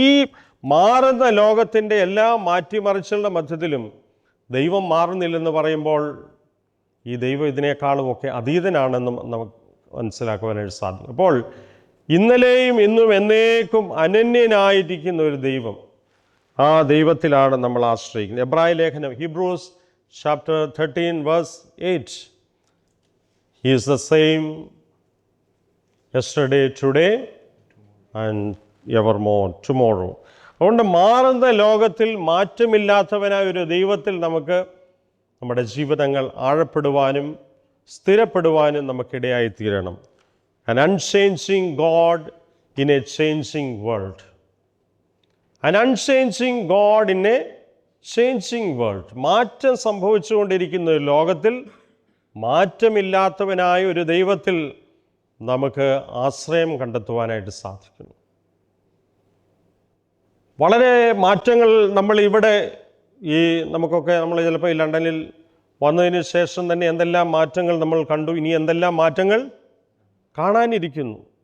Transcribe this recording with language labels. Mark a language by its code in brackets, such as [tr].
[ml] ഈ മാറുന്ന ലോകത്തിൻ്റെ എല്ലാ മാറ്റിമറിച്ചുള്ള മധ്യത്തിലും ദൈവം മാറുന്നില്ലെന്ന് പറയുമ്പോൾ ഈ ദൈവം ഇതിനേക്കാളുമൊക്കെ അതീതനാണെന്നും നമുക്ക് മനസ്സിലാക്കുവാനായിട്ട് സാധിക്കും. അപ്പോൾ ഇന്നലെയും ഇന്നും എന്നേക്കും അനന്യനായിരിക്കുന്ന ഒരു ദൈവം, ആ ദൈവത്തിലാണ് നമ്മൾ ആശ്രയിക്കുന്നത്. എബ്രായ ലേഖനം, [en] Hebrews chapter 13 verse 8, He is the same yesterday, today and evermore, tomorrow. [ml] അതുകൊണ്ട് മാറുന്ന ലോകത്തിൽ മാറ്റമില്ലാത്തവനായ ഒരു ദൈവത്തിൽ നമുക്ക് നമ്മുടെ ജീവിതങ്ങൾ ആഴപ്പെടുവാനും സ്ഥിരപ്പെടുവാനും നമുക്കിടയായിത്തീരണം. [en] An unchanging God in a changing world. An unchanging God in a changing world. [ml] മാറ്റം സംഭവിച്ചുകൊണ്ടിരിക്കുന്ന ഒരു ലോകത്തിൽ മാറ്റമില്ലാത്തവനായ ഒരു ദൈവത്തിൽ നമുക്ക് ആശ്രയം കണ്ടെത്തുവാനായിട്ട് സാധിക്കുന്നു. വളരെ മാറ്റങ്ങൾ നമ്മൾ ഇവിടെ നമുക്കൊക്കെ നമ്മൾ ചിലപ്പോൾ ഈ ലണ്ടനിൽ വന്നതിന് ശേഷം തന്നെ എന്തെല്ലാം മാറ്റങ്ങൾ നമ്മൾ കണ്ടു, ഇനി എന്തെല്ലാം മാറ്റങ്ങൾ കാണാനിരിക്കുന്നു.